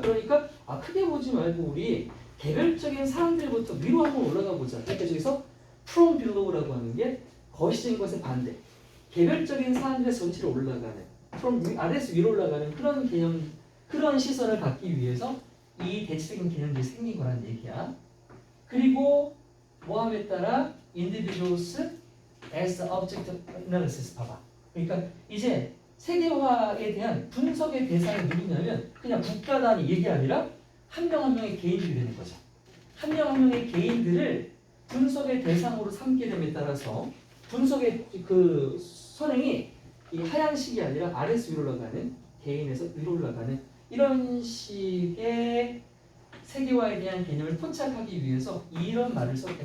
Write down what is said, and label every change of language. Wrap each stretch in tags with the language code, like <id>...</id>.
<ko>그러니까 크게 보지 말고 우리 개별적인 사람들부터 위로 한번 올라가 보자. 그러니까 저기서 from below라고 하는 게 거시적인 것의 반대. 개별적인 사람들의 전체로 올라가는 from 아래에서 위로 올라가는 그런 개념, 그런 시선을 갖기 위해서 이 대체적인 개념들이 생긴 거란 얘기야. 그리고 뭐함에 따라</ko> <en>individuals as object of analysis</en> <ko>봐봐. 그러니까 이제 세계화에 대한 분석의 대상이 누구냐면 그냥 국가 단위 얘기 아니라 한 명 한 명의 개인들이 되는 거죠. 한 명 한 명의 개인들을 분석의 대상으로 삼게 됨에 따라서 분석의 그 선행이 이 하향식이 아니라 아래에서 위로 올라가는 개인에서 위로 올라가는 이런 식의 세계화에 대한 개념을 포착하기 위해서 이런 말을 썼대.</ko>